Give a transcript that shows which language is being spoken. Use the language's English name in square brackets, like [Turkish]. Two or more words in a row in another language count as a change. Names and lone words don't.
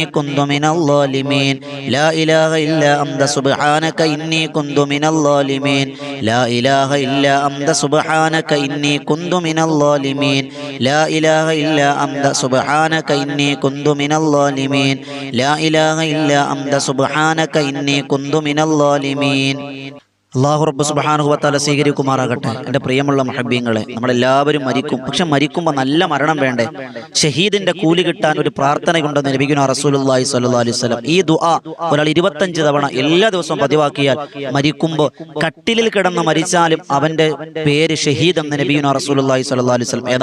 [Arabic] كنت من الظالمين لا إله إلا أنت سبحانك إني كنت من الظالمين لا إله إلا أنت سبحانك إني كنت من الظالمين لا إله إلا أنت سبحانك إني كنت من الظالمين لا إله إلا أنت سبحانك إني كنت من الظالمين [Malayalam] അല്ലാഹു റബ്ബ് സുബ്ഹാനഹു വ തആല സ്വീകരിക്കുമാറാകട്ടെ. എൻ്റെ പ്രിയമുള്ള മുഹബ്ബീങ്ങളെ, നമ്മളെല്ലാവരും മരിക്കും. പക്ഷെ മരിക്കുമ്പോൾ നല്ല മരണം വേണ്ടേ? ഷഹീദിന്റെ കൂലി കിട്ടാൻ ഒരു പ്രാർത്ഥനയുണ്ടെന്ന് [Arabic] نبينا رسول الله صلى الله عليه وسلم. [Malayalam] ഈ ദുആ ഒരാൾ 25 തവണ എല്ലാ ദിവസവും പതിവാക്കിയാൽ മരിക്കുമ്പോൾ കട്ടിലിൽ കിടന്ന് മരിച്ചാലും അവന്റെ പേര് ഷഹീദ് എന്ന് [Arabic] نبينا رسول الله صلى الله عليه وسلم.